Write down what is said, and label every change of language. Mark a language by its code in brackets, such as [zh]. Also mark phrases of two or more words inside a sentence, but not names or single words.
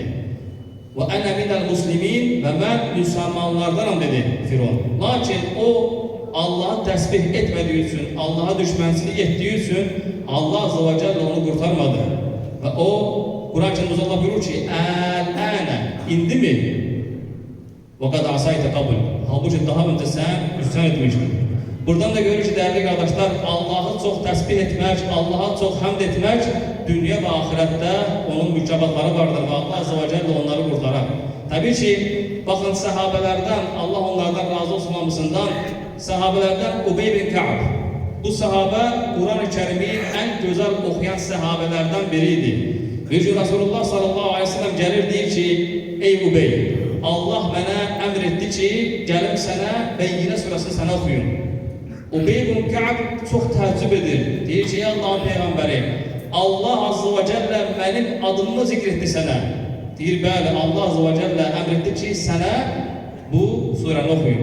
[ar] وأنا من المسلمين [az] və mən müsəlmanlardanam dedi Firon. Lakin o Allah'ı təsbih etmədiyi üçün, Allah'a düşmənçilik etdiyi üçün Allah [ar] عز وجل [az] onu qurtarmadı. Və o Quran-ı Kərimdə Allah buyurur ki, Əl-ənə, indi mi? [ar] وَقَدْ عَصَيْتَ قَبُلْ. [az] Halbuki daha öncə sən üstən etmişdin. Buradan da görür ki, [tr] değerli kardeşler, Allah'ı çok təsbih etmək, Allah'a çok həmd etmək, dünya ve ahirette onun mükafatları vardır ve Allah [ar] عز وجل [tr] onları qurtarar. Tabii ki, bakın sahabelerden, Allah onlardan razı olsun hamısından, sahabelerden Ubey bin Ka'b. Bu sahabe, Kur'an-ı Kerim'i en güzel okuyan sahabelerden biriydi. [az] Bir gün Resulullah [ar] صلى الله عليه وسلم [az] gelir deyir ki, ey Ubey, Allah mənə əmr etdi ki, gəlim sənə Beyyinə surəsini sənə oxuyun. Ubey bin Ka'b çox təəccüb edir. Deyir ki, ey Allah'ın Peyğəmbəri, Allah [ar] عز وجل [az] mənim adımı zikr etdi sənə. Deyir, bəli, Allah [ar] عز وجل [az] əmr etdi ki, sənə bu surəni oxuyun.